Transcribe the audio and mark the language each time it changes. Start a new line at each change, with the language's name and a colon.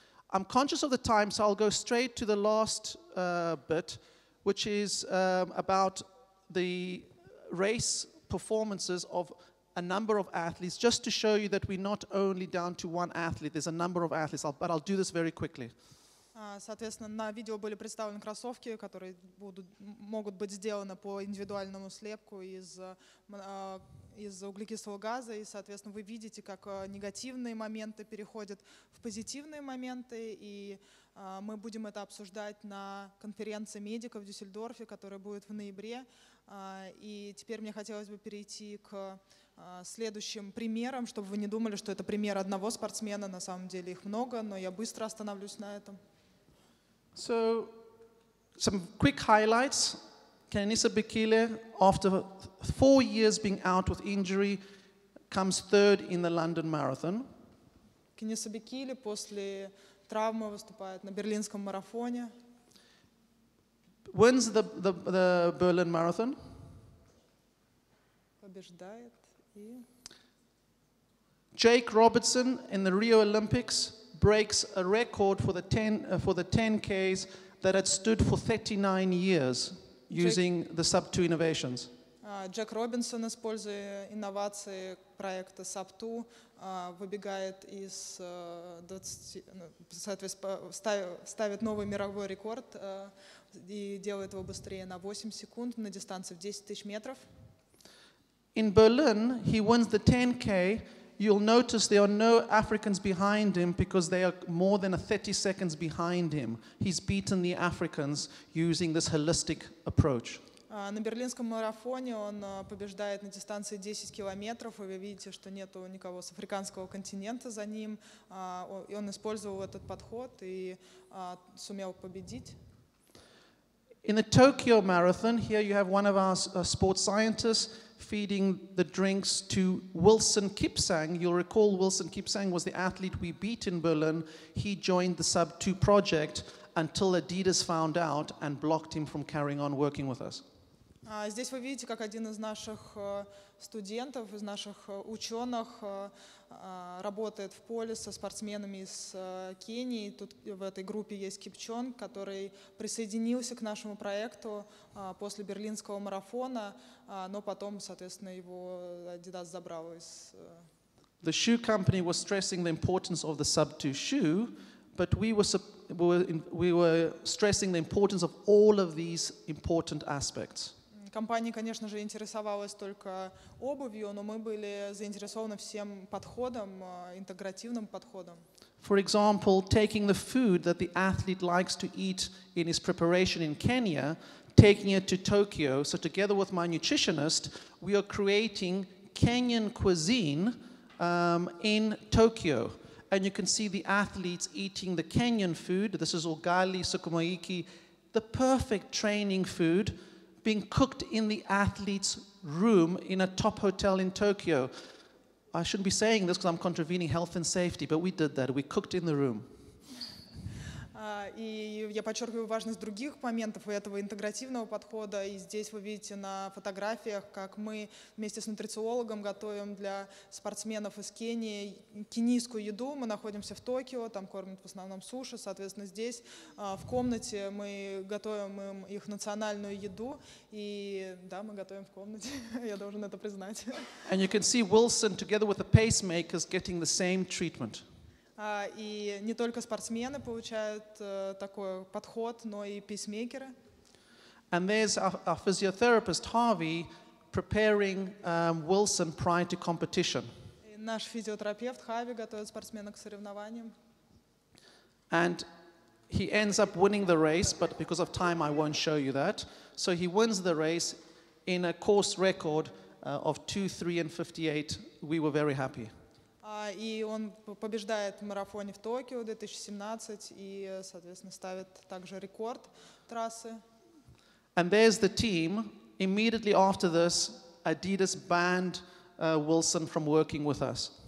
English: I'm conscious of the time, so I'll go straight to the last bit, which is about the race performances of a number of athletes, just to show you that we're not only down to one athlete, there's a number of athletes, but I'll do this very quickly.
Russian: Соответственно, на видео были представлены кроссовки, которые могут быть сделаны по индивидуальному слепку из из-за углекислого газа, и, соответственно, вы видите, как негативные моменты переходят в позитивные моменты, и мы будем это обсуждать на конференции медиков в Дюссельдорфе, которая будет в ноябре. И теперь мне хотелось бы перейти к следующим примерам, чтобы вы не думали, что это пример одного спортсмена, на самом деле их много, но я быстро остановлюсь на этом.
English: So, some quick highlights. Яннис Bekele, after 4 years being out with injury, comes third in the London Marathon.
Russian: Яннис Bekele после травмы выступает на берлинском марафоне.
English: Wins the Berlin Marathon.
Russian: Побеждает. И...
English: Jake Robertson in the Rio Olympics breaks a record for the 10Ks that had stood for 39 years using the Sub-2 innovations.
Russian: Джек Робинсон, используя инновации проекта Sub-2, выбегает из 20, соответственно, ставит новый мировой рекорд и делает его быстрее на 8 секунд на дистанции в 10 тысяч метров.
English: In Berlin, he wins the 10K. You'll notice there are no Africans behind him because they are more than 30 seconds behind him. He's beaten the Africans using this holistic approach.
Russian: На берлинском марафоне он побеждает на дистанции 10 километров, и вы видите, что нету никого с африканского континента за ним. И он использовал этот подход и сумел победить.
English: In the Tokyo Marathon, here you have one of our sports scientists feeding the drinks to Wilson Kipsang. You'll recall Wilson Kipsang was the athlete we beat in Berlin. He joined the Sub-2 project until Adidas found out and blocked him from carrying on working with us.
Russian: Здесь вы видите, как один из наших студентов, из наших ученых работает в поле со спортсменами из Кении. Тут в этой группе есть Кипчонг, который присоединился к нашему проекту после берлинского марафона, но потом, соответственно, его Adidas забрал из...
English: The shoe company was stressing the importance of the Sub-2 shoe, but we were stressing the importance of all of these important aspects.
Russian: Компания, конечно же, интересовалась только обувью, но мы были заинтересованы всем подходом, интегративным подходом.
English: For example, taking the food that the athlete likes to eat in his preparation in Kenya, taking it to Tokyo. So together with my nutritionist, we are creating Kenyan cuisine in Tokyo. And you can see the athletes eating the Kenyan food. This is ugali, sukuma wiki, the perfect training food, being cooked in the athlete's room in a top hotel in Tokyo. I shouldn't be saying this because I'm contravening health and safety, but we did that. We cooked in the room.
Russian: И я подчеркиваю важность других моментов этого интегративного подхода. И здесь вы видите на фотографиях, как мы вместе с нутрициологом готовим для спортсменов из Кении кенийскую еду. Мы находимся в Токио, там кормят в основном суши. Соответственно, здесь в комнате мы готовим им их национальную еду. И да, мы готовим в комнате. Я должен это признать.
English: And you can see Wilson together with the pacemakers getting the same treatment.
Russian: И не только спортсмены получают такой подход, но и пейсмейкеры.
English: And there's our physiotherapist Harvey preparing Wilson prior to competition.
Russian: И наш физиотерапевт Хави готовит спортсмена к соревнованиям.
English: And he ends up winning the race, but because of time I won't show you that. So he wins the race in a course record of 2, 3 and 58. We were very happy.
Russian: И он побеждает в марафоне в Токио 2017 и, соответственно, ставит также рекорд трассы.
English: And there's the team. Immediately after this, Adidas banned Wilson from working with us.